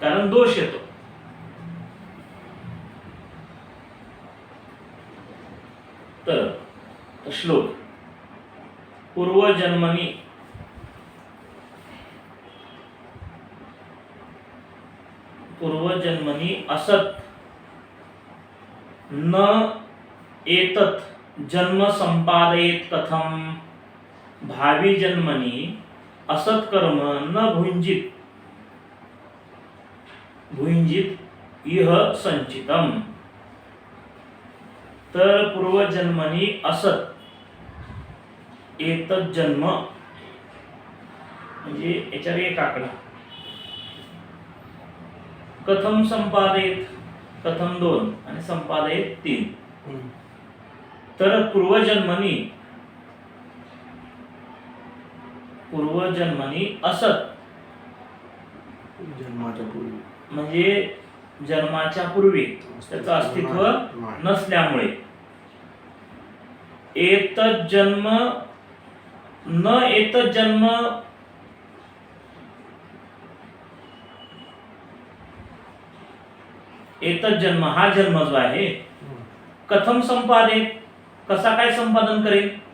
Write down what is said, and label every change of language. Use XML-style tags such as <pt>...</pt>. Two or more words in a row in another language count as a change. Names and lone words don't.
<mr>कारण दोष येतो. तर श्लोक</mr> <sa>पूर्वजन्मनी असत न एतत् जन्म संपादयेत कथम भावी जन्मनी असत कर्म न भुंजित इह संचितम.</sa> <mr>तर</mr> <sa>पूर्वजन्मनी असत एतत् जन्म</sa> <mr>म्हणजे याच्यावर एक आकडा.</mr> <sa>कथम संपादयेत, कथम 2 आणि संपादयेत 3. तर पूर्वजन्मनी असत</sa> <mr>जन्माच्या पूर्वी म्हणजे जन्माच्या पूर्वी त्याचं अस्तित्व नसल्यामुळे</mr> <sa>एतत् जन्म</sa> <mr>हा जन्म जो आहे</mr> <sa>कथम संपादित,</sa> <mr>कसा काय संपादन करेल.</mr>